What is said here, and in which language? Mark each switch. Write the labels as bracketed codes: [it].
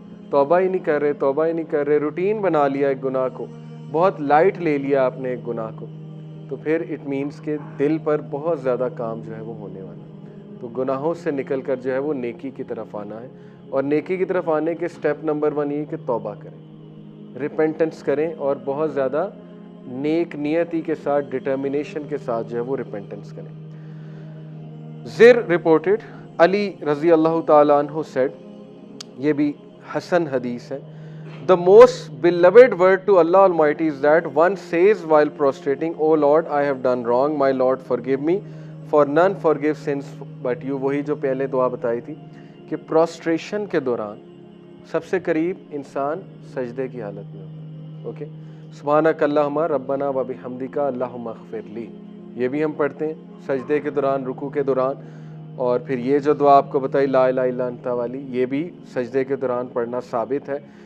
[ur] توبہ ہی نہیں کر رہے, روٹین بنا لیا ایک گناہ کو, بہت لائٹ لے لیا آپ نے ایک گناہ کو, تو پھر اٹ مینس کہ دل پر بہت زیادہ کام جو ہے وہ ہونے والا ہے. تو گناہوں سے نکل کر جو ہے وہ نیکی کی طرف آنا ہے, اور نیکی کی طرف آنے کے سٹیپ نمبر 1 یہ کہ توبہ کریں, ریپینٹنس کریں, اور بہت زیادہ نیک نیتی کے ساتھ ڈٹرمنیشن کے ساتھ جو ہے وہ ریپینٹنس کریں. [en] Zirr reported Ali رضی اللہ تعالیٰ عنہ said, [ur] یہ بھی حسن حدیث ہے, [en] the most beloved word to Allah Almighty is that one says while prostrating, O Lord, I have done wrong, my Lord forgive me, for none forgive sins but you. [ur] وہی جو پہلے دعا بتائی تھی کہ پروسٹریشن کے دوران سب سے قریب انسان سجدے کی حالت میں ہوتا ہے. اوکے, [ar] سبحانک اللہم ربنا و بحمدک اللہم اغفر لی, [ur] یہ بھی ہم پڑھتے ہیں سجدے کے دوران, رکوع کے دوران. اور پھر یہ جو دعا آپ کو بتائی لا الہ الا انت والی, یہ بھی سجدے کے دوران پڑھنا ثابت ہے.